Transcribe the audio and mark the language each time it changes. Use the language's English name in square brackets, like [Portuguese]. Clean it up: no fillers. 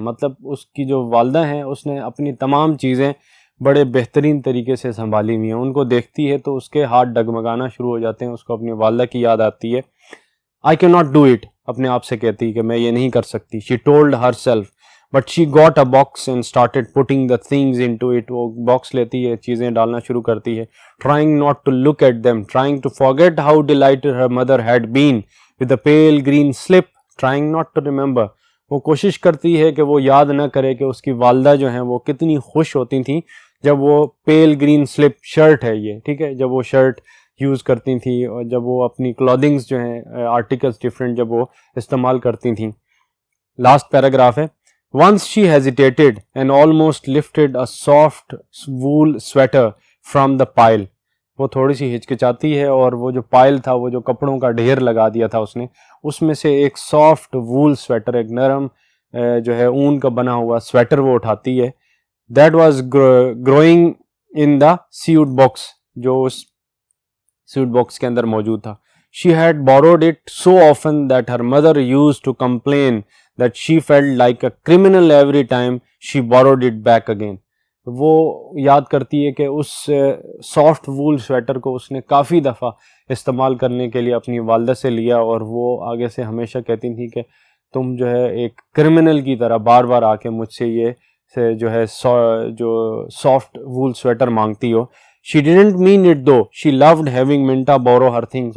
[Urdu] مطلب اس کی جو والدہ ہیں اس نے اپنی تمام چیزیں بڑے بہترین طریقے سے سنبھالی ہوئی ہیں. ان کو دیکھتی ہے تو اس کے ہاتھ ڈگمگانا شروع ہو جاتے ہیں, اس کو اپنی والدہ کی یاد آتی ہے. [English] I cannot do it, [Urdu] اپنے آپ سے کہتی کہ میں یہ نہیں کر سکتی. [English] She told herself, but she got a box and started putting the things into it. [Urdu] وہ باکس لیتی ہے, چیزیں ڈالنا شروع کرتی ہے. [English] Trying not to look at them, trying to forget how delighted her mother had been with the pale green slip, trying not to remember. [Urdu] وہ کوشش کرتی ہے کہ وہ یاد نہ کرے کہ اس کی والدہ جو ہیں وہ کتنی خوش ہوتی تھیں جب وہ پیل گرین سلپ شرٹ ہے یہ, ٹھیک ہے, جب وہ شرٹ یوز کرتی تھیں اور جب وہ اپنی کلودنگز جو ہیں آرٹیکلس ڈفرینٹ جب وہ استعمال کرتی تھیں. لاسٹ پیراگراف ہے. [English] Once she hesitated and almost lifted a soft wool sweater from the pile. [Urdu] وہ تھوڑی سی ہچکچاتی ہے اور وہ جو پائل تھا, وہ جو کپڑوں کا ڈھیر لگا دیا تھا اس نے, اس میں سے ایک سافٹ وول سویٹر, ایک نرم جو ہے اون کا بنا ہوا سویٹر وہ اٹھاتی ہے. [English] That was growing in the sewed box, [Urdu] جو اس سویٹ باکس کے اندر موجود تھا. [English] She had borrowed it so often that her mother used to complain that she felt like a criminal every time she borrowed it back again. [Urdu] وہ یاد کرتی ہے کہ اس soft وول سویٹر کو اس نے کافی دفعہ استعمال کرنے کے لیے اپنی والدہ سے لیا, اور وہ آگے سے ہمیشہ کہتی تھیں کہ تم جو ہے ایک کرمنل کی طرح بار بار آ کے مجھ سے یہ جو ہے جو سافٹ وول سویٹر مانگتی ہو. [English] She didn't mean it though. She loved having Minta borrow her things.